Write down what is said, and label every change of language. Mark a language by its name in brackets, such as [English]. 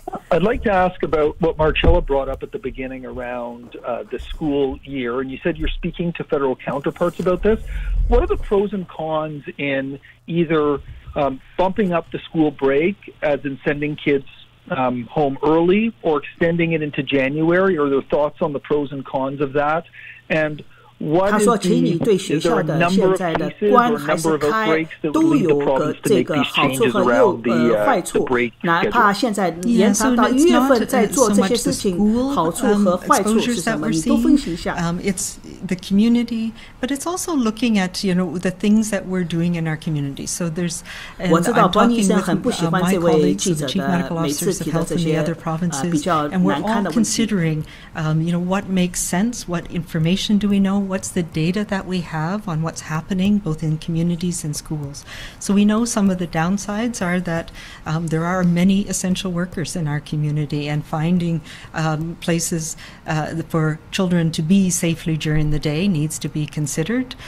[English] I'd like to ask about what Marcella brought up at the beginning around the school year, and you said you're speaking to federal counterparts about this. What are the pros and cons in either bumping up the school break, as in sending kids home early, or extending it into January? Are there thoughts on the pros and cons of that? And [Chinese] 他说，请你对学校的现在的关还是开都有个这个好处和坏处，哪怕现在延长到1月份在做这些事情，好处和坏处是什么？你都分析一下。 [English] It's the community, but it's also looking at the things that we're doing in our community. So there's [Chinese] 我知道关医生很不喜欢这位记者的每次提的这些比较难堪的问题。 [English] considering what makes sense, what information do we know, what's the data that we have on what's happening both in communities and schools. So we know some of the downsides are that there are many essential workers in our community, and finding places for children to be safely during the day needs to be considered.